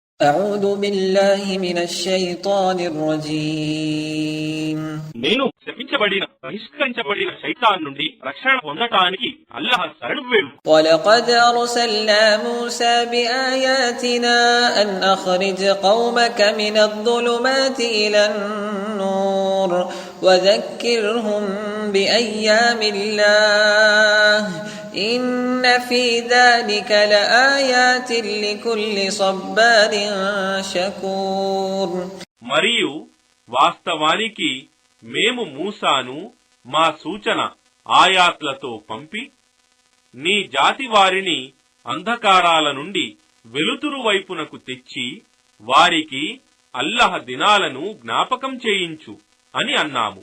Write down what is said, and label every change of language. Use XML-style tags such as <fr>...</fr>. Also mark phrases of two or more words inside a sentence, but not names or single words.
<ar>أعوذ بالله من الشيطان الرجيم</ar> <te>నేను శపించబడిన బహిష్కరించబడిన శైతాన్ నుండి రక్షణ పొందటానికి అల్లాహ్ శరణు వేడు.</te> <ar>ولقد أرسلنا موسى بآياتنا أن أخرج قومك من الظلمات إلى النور وذكرهم بأيام الله إن في ذلك لآيات لكل صبار شكور.</ar> <te>మరియు వాస్తవానికి మేము మూసాను మా సూచన ఆయాత్లతో పంపి నీ జాతి వారిని అంధకారాల నుండి వెలుతురు వైపునకు తెచ్చి వారికి అల్లహ దినాలను జ్ఞాపకం చేయించు అని అన్నాము.</te>